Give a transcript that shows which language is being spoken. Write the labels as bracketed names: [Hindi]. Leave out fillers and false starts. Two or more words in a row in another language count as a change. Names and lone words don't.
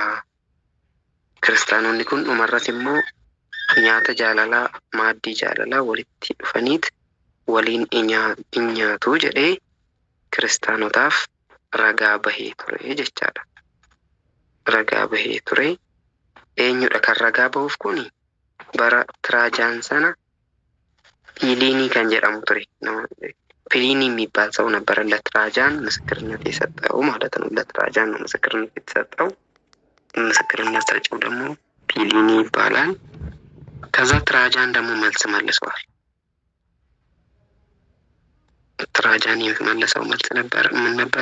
[Oromo] Kiristaanonni kun dhumarratti immoo nyaata jaalalaa, maaddii jaalalaa walitti dhufaniit waliin nyaatu jedhee kiristaanotaaf ragaa bahee ture jechaadha. Ragaa bahee ture. Eenyudha kan ragaa bahuuf kun? Bara Tiraajaan sana ፊሊኒ kan jedhamu ture. [Amharic] ፊሊኒ የሚባል ሰው ነበረ ለትራጃን ምስክርነት የሰጠው ማለት ነው። ለትራጃን ነው ምስክርነት የተሰጠው። ምስክርነት ሰጪው ደግሞ ፊሊኒ ይባላል። ከዛ ትራጃን ደግሞ መልስ መልሰዋል። ትራጃን የመለሰው መልስ ነበር ምን ነበረ?